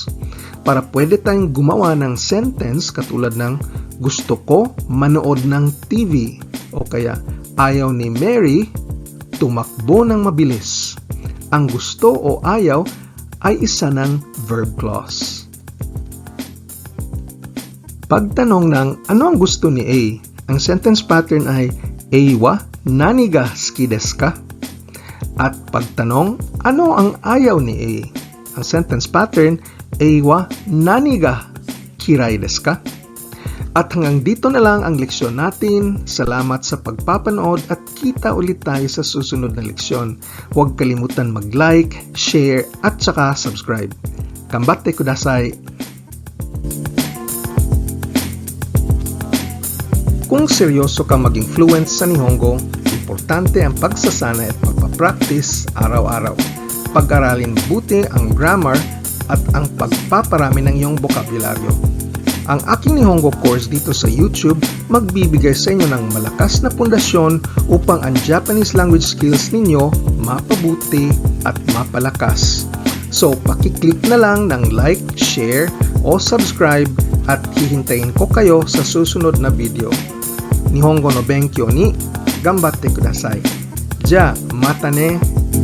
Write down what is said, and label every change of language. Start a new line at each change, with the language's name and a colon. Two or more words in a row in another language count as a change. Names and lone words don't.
Filipino: Para pwede tayong gumawa ng sentence katulad ng gusto ko manood ng TV o kaya ayaw ni Mary tumakbo ng mabilis. Ang gusto o ayaw ay isa ng verb clause. Pagtanong ng ano ang gusto ni A, ang sentence pattern ay
Japanese: Aは何が好きですか?
Filipino: At pagtanong ano ang ayaw ni A, ang sentence pattern
Japanese: Aは何が嫌いですか?
Filipino: At hanggang dito na lang ang leksyon natin. Salamat sa pagpapanood at kita ulit tayo sa susunod na leksyon. Huwag kalimutan mag-like, share at saka subscribe.
Japanese: 頑張ってください!
Filipino: Kung seryoso ka maging fluent sa Nihongo, importante ang pagsasanay at pagpapractice araw-araw. Pag-aralin mabuti ang grammar at ang pagpaparami ng iyong bokabularyo. Ang aking Nihongo course dito sa YouTube magbibigay sa inyo ng malakas na pundasyon upang ang
English: Japanese language skills
Filipino: ninyo mapabuti at mapalakas. So, pakiclick na lang ng like, share o subscribe at hihintayin ko kayo sa susunod na video.
Japanese: 日本語の勉強に頑張ってください. じゃ、またね!